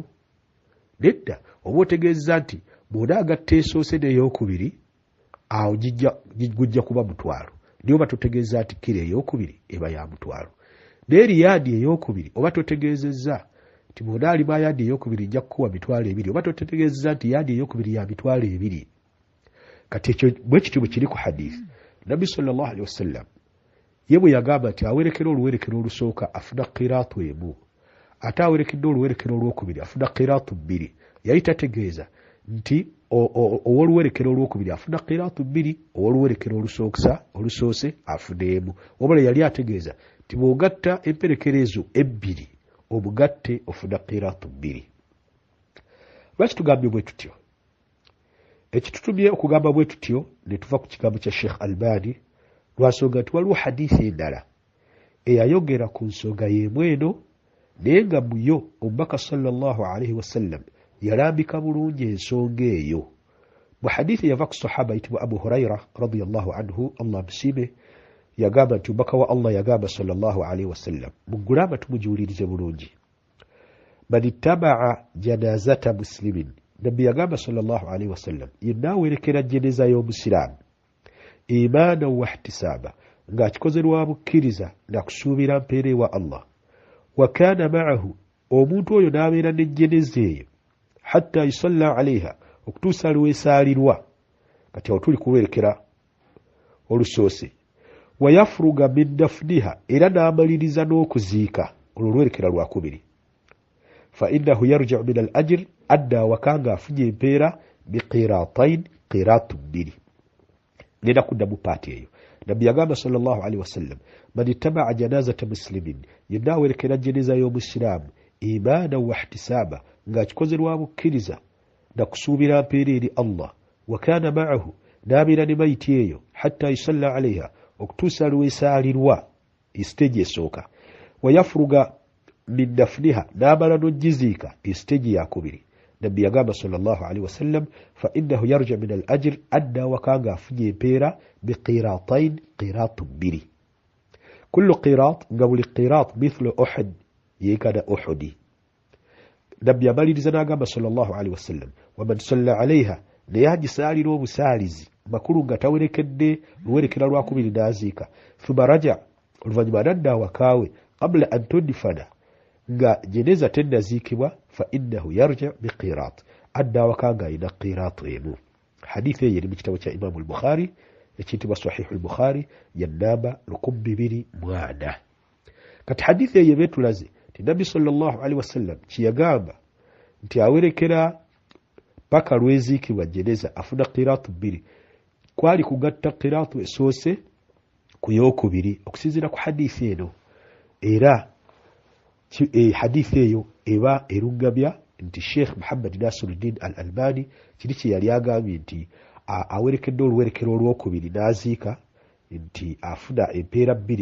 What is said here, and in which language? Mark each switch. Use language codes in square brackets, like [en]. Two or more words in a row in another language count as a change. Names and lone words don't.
[lg] Nedda, oba otegeeza nti bw'ona agatta esoose n'ey'okubiri awo gujja kuba mutwalo, naye oba totegeeza nti kiro ey'okubiri eba ya mutwalo. Naye yaadi ey'okubiri oba totegeezezza nti bw'ona alima yaadi ey'okubiri nja kukuwa mitwalo 2, oba totegeezezza nti yaadi ey'okubiri ya mitwalo 2. Kati ekyo bwe kityo bwe kiri ku hadiisi. Nabbi [ar] صلى الله عليه وسلم [lg] ye bwe yagamba nti awerekera oluwerekero olusooka afuna qiraatu 1, ate awerekedde oluwerekero olwokubiri afuna qiraatu 2. Yali tategeeza nti ow'oluwerekero olwokubiri afuna qiraatu 2, ow'oluwerekero olusoose afuna 1. Wabula yali ategeeza nti bw'ogatta emperekero ezo 2 omugatte ofuna qiraatu 2. Lwaki tugambye bwe tutyo? Ekitutumye okugamba bwe tutyo ne tuva ku kigambo kya Sheikh Albani lwa nsonga nti waliwo hadiisi endala eyayogera ku nsonga y'emu eno, naye nga muyo omubaka [ar] صلى الله عليه وسلم [lg] yalambika bulungi ensonga eyo. Mu hadiisi yava ku sahaba ayitibwa Abu Huraira [ar] رضي الله عنه, [lg] Allah musiime, yagamba nti omubaka wa Allah yagamba [ar] صلى الله عليه وسلم, [lg] mugulama tumujiwulirize bulungi, [ar] من اتبع جنازة مسلم, [lg] nabbi yagamba [ar] صلى الله عليه وسلم, [lg] yenna awerekera jeneza y'omusiraamu [ar] إيمانا واحتسابا, [lg] ng'akikoze lwa bukkiriza na kusuubira mpeera ewa Allah, [ar] وكان معه, [lg] omuntu oyo n'abeera n'ejjeneza eyo, [ar] حتى يصلى عليها, [lg] okutuusa lw'esaalirwa. Kati awo tuli kuwerekera olusoose. [ar] ويفرغ من دفنها, [lg] era n'amaliriza n'okuziika, olwo lwerekera lwakubiri. [ar] فإنه يرجع من الأجر, [lg] adda wakanga afunye empeera biqiratain, qiraatu 2. Nenda kuddamu paati eyo. Nabbi yagamba [ar] صلى الله عليه وسلم, من اتبع جنازة مسلم, [lg] yenna awerekera jeneza y'omusiraamu [ar] إيمانا واحتسابا, [lg] ng'akikoze lwa bukkiriza na kusuubira mpeera eri Allah, [ar] وكان معه, [lg] n'abeera ne mayiti eyo, [ar] حتى يصلى عليها, [lg] okutuusa lw'esaalirwa, isiteegi esooka. [ar] ويفرغ من دفنها, [lg] n'amala n'ogiziika, isiteegi yakubiri. Nabbi yagamba [ar] صلى الله عليه وسلم, فإنه يرجع من الأجر, [lg] adda wakanga afunye empeera biqiratain, qiraatu 2. [ar] كل قيراط, [lg] nga buli [ar] قيراط مثل أحد, [lg] yeekana Uhudi. Nabbi amaliriza n'agamba [ar] صلى الله عليه وسلم, ومن صلى عليها, [lg] naye agisaalira obusaalizi makulu nga tawerekedde luwerekera lwakubiri n'aziika, [ar] ثم رجع, [lg] oluvannyuma n'adda awakaawe, [ar] قبل أن تدفن, [lg] nga jeneza tennaziikibwa, [ar] فإنه يرجع بقيراط, [lg] adda awakanga ayina qiraatu 1. Hadithi eyo eri mu kitabo kya Imaamu al-Bukhari ekiyitibwa Sahihu al-Bukhari, yannamba 2,004. Kati hadithi eyo betulaze nti Nabbi [ar] صلى الله عليه وسلم [lg] kiyagamba nti awerekera paka lweziikibwa jeneza afuna qiraatu 2, kwali kugatta qiraatu esoose ku yookubiri okusinziira ku hadithi eno. Era hadithi eyo eba erungamya nti Sheikh Muhammad Nasiruddin al-Albani kiri kye yali agambye nti awerekedde oluwerekero olwokubiri n'aziika nti afuna empeera 2.